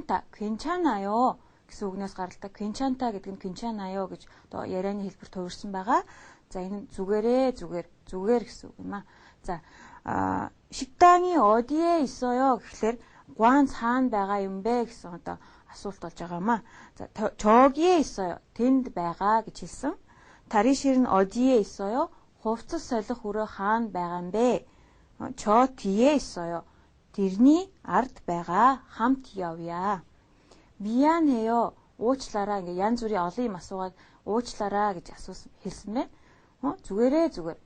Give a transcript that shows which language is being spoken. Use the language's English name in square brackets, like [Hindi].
[Mongolian] 괜찮아요 гэсэн үгнээс гаралтай 괜찮다 гэдэг нь 괜찮아요 гэж ярианы хэлбэр төвөрсөн байгаа. За, энэ нь зүгээр гэсэн үг юм аа. За, [Korean] 식당이 어디에 있어요 [Mongolian] гэхлээр ганц хаана байгаа юм бэ гэсэн асуулт болж байгаа юм аа. За, [Korean] 저기에 있어요. [Mongolian] тэнд байгаа гэж хэлсэн. [Korean] 탈의실은 어디에 있어요? [Mongolian] хувцас солих өрөө хаана байгаа юм бэ? [Korean] 저 뒤에 있어요. [Mongolian] тэрний ард байгаа. хамт явъя. [Korean] 미안해요. [Mongolian] уучлаарай. ингээ янз бүрийн олон юм асуугаад уучлаарай гэж хэлсэн мэ. зүгээр.